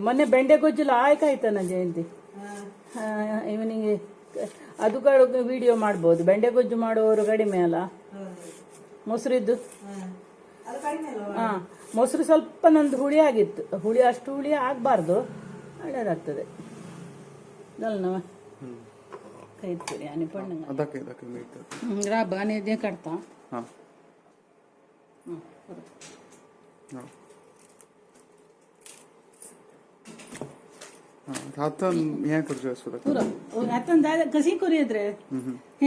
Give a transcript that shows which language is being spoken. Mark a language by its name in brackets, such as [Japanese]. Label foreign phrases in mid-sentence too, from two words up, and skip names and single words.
[Kannada] ಮೊನ್ನೆ ಬೆಂಡೆ ಗೊಜ್ಜೆಲ್ಲ ಆಯ್ಕಾಯ್ತಾನ ಜಯಂತಿ, ಇವನಿಗೆ ಅದು ವಿಡಿಯೋ ಮಾಡ್ಬೋದು. ಬೆಂಡೆ ಗೊಜ್ಜು ಮಾಡುವವರು ಕಡಿಮೆ ಅಲ್ಲ, ಮೊಸರಿದ್ದು. ಮೊಸರು ಸ್ವಲ್ಪ ನಂದು ಹುಳಿ ಆಗಿತ್ತು, ಹುಳಿ ಅಷ್ಟು ಹುಳಿ ಆಗಬಾರ್ದು, ಒಳ್ಳೇದಾಗ್ತದೆ ಅಲ್ನವ. ಕೈ ತುರಿ [Marathi] आणि पण ग्राब आणि ते काढता. हातान कशी करू येत रे हे.